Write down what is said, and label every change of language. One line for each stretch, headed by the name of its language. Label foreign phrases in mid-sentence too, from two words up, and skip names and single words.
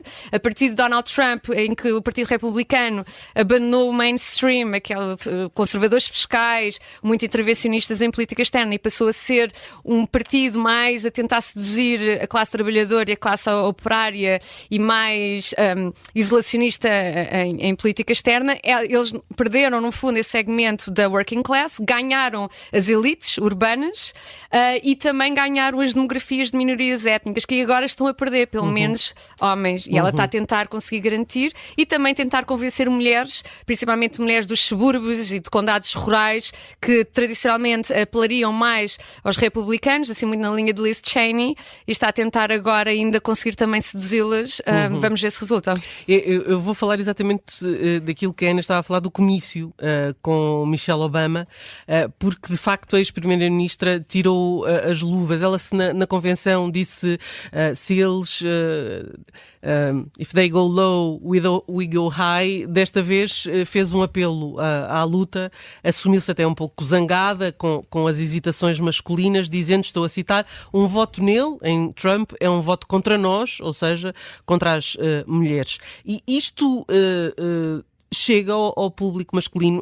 Portuguese: A partir de Donald Trump, em que o Partido Republicano abandonou o mainstream, aqueles conservadores fiscais, muito intervencionistas em política externa, e passou a ser um partido mais a tentar seduzir a classe trabalhadora e a classe operária e mais isolacionista em política externa. Eles perderam, no fundo, esse segmento da
English: working class,
Portuguese: ganharam as elites urbanas e também ganharam as demografias de minorias étnicas, que agora estão a perder, pelo menos homens. E ela está a tentar conseguir garantir e também tentar convencer mulheres, principalmente mulheres dos subúrbios e de condados rurais, que tradicionalmente apelariam mais aos republicanos, assim muito na linha de Liz Cheney, e está a tentar agora ainda conseguir também seduzi-las. Vamos ver se resulta. Eu vou falar exatamente daquilo que a Ana estava a falar do comício com Michelle Obama, porque de facto a ex-primeira-ministra tirou as luvas. Ela na convenção disse se eles
English: if they go low, we go high.
Portuguese: Desta vez fez um apelo à luta, assumiu-se até um pouco zangada com as hesitações masculinas, dizendo, estou a citar, um voto nele, em Trump, é um voto contra nós, ou seja, contra as mulheres. E isto chega ao público masculino.